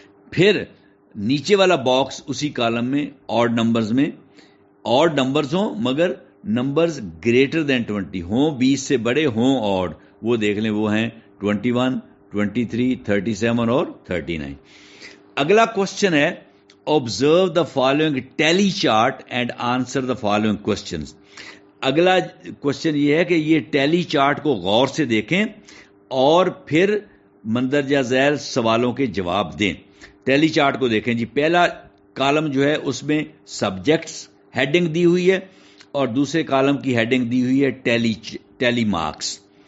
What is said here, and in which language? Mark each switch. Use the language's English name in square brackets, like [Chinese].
[Urdu] پھر نیچے والا باکس اسی کالم میں آڈ نمبرز میں آڈ نمبرز ہوں مگر نمبرز گریٹر دین 20 ہوں، 20 سے بڑے ہوں آڈ، وہ دیکھ لیں وہ ہیں 21, 23, 37 اور 39. اگلا کوشچن ہے [English] observe the following tally chart and answer the following questions. [Urdu] اگلا کوشچن یہ ہے کہ یہ ٹیلی چارٹ کو غور سے دیکھیں اور پھر مندرجہ ذیل سوالوں کے جواب دیں. ٹیلی چارٹ کو دیکھیں جی. پہلا کالم جو ہے اس میں سبجیکٹس ہیڈنگ دی ہوئی ہے اور دوسرے کالم کی ہیڈنگ دی ہوئی ہے ٹیلی مارکس.